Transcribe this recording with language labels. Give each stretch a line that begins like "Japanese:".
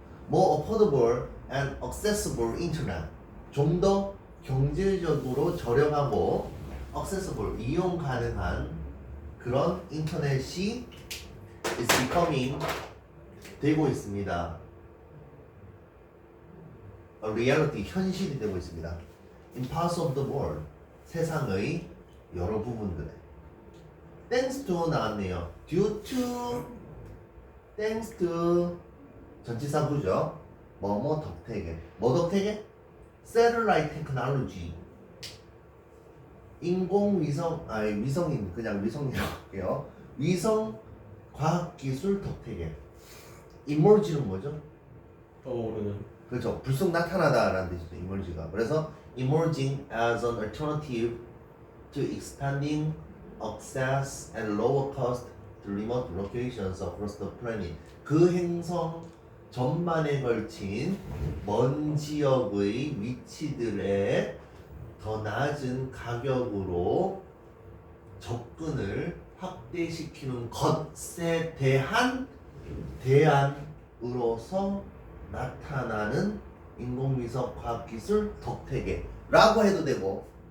English: more affordable and accessible internet
Korean: 좀 더 경제적으로 저렴하고 accessible 이용 가능한 그런 인터넷이
English: is becoming
Korean: 되고 있습니다.
English: A reality
Korean: 현실이 되고 있습니다.
English: In parts of the world
Korean: 세상의 여러 부분들에
English: thanks to
Korean: 나왔네요.
English: due to thanks to
Korean: 전치사구죠. 뭐뭐 덕택에 뭐 덕택에?
English: Satellite technology
Korean: 인공위성 위성인 그냥 위성이라고 할게요. 위성 과학기술 덕택에 emerge는 뭐죠? 떠오르는 그렇죠. 불쑥 나타나다라는 뜻이죠. emerge가.
English: 그래서 emerging as an alternative to expanding access and lower cost to remote locations across the planet.
Korean: 그 행성 전반에 걸친 먼 지역의 위치들에 더 낮은 가격으로 접근을 확대시키는 것에 대한 대안으로서 나타나는 인공위성 과학기술 덕택에라고 해도 되고,